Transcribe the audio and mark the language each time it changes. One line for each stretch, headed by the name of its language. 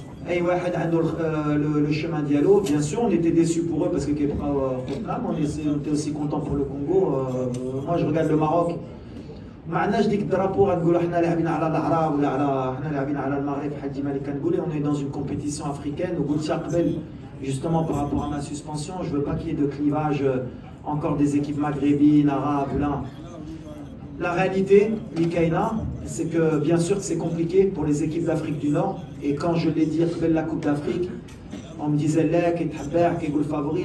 French: Et le chemin dialogue, bien sûr, on était déçus pour eux parce que on était aussi content pour le Congo. Moi, je regarde le Maroc.
Arabic: ما عندناش ديك الدرابو غنقولوا حنا لاعبين على العرب ولا على حنا لاعبين على المغرب بحال ديما اللي كنقول.
French: On est dans une compétition africaine.
Arabic: وقلتها قبل
French: justement par rapport à ma suspension, je veux pas qu'il y ait de clivage encore des équipes maghrébines, arabes, là. La réalité, Mikaïna, c'est que bien sûr que c'est compliqué pour les équipes d'Afrique du Nord. Et quand je l'ai dit après la Coupe d'Afrique, on me disait le favori.